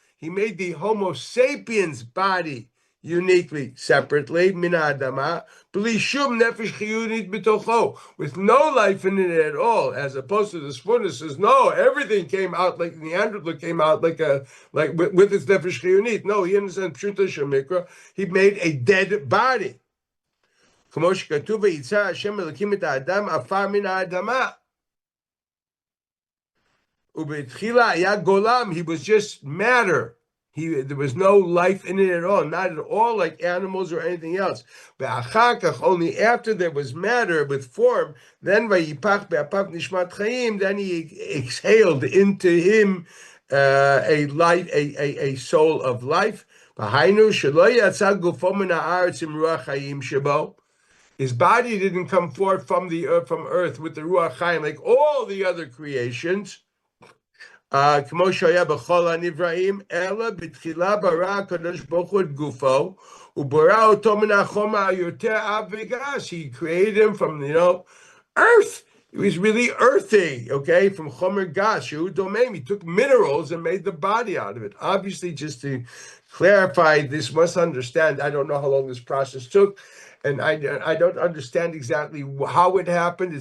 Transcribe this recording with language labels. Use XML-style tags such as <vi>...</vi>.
<en>He made the Homo sapiens body uniquely, separately,</en> <he>min ha'adama, b'li shum nefesh chiyunit b'tocho,</he> <en>with no life in it at all, as opposed to the Spurna says, no, everything came out like Neanderthal came out like with its nefesh chiyunit. No, he understands</en> <he>pshuta shemikra.</he> <en>He made a dead body.</en> <he>כמו שכתוב ויצא השם אלוקים את האדם עפר מן האדמה. ובתחילה היה גולם,</he> <en>he was just matter. There was no life in it at all, not at all like animals or anything else. Only after there was matter with form, then then he exhaled into him a light, a soul of life. His body didn't come forth from earth with the Ruach Chaim like all the other creations.</en> <he>כמו שהיה בכל הנבראים, אלא בתחילה ברא הקדוש ברוך הוא את גופו, וברא אותו מן החומר היותר עב וגס.</he> <en>He created him from, earth. He was really earthy, okay, from chomer gas, shehu domain. He took minerals and made the body out of it. Obviously, just to clarify, this must understand, I don't know how long this process took, and I don't understand exactly how it happened.</en>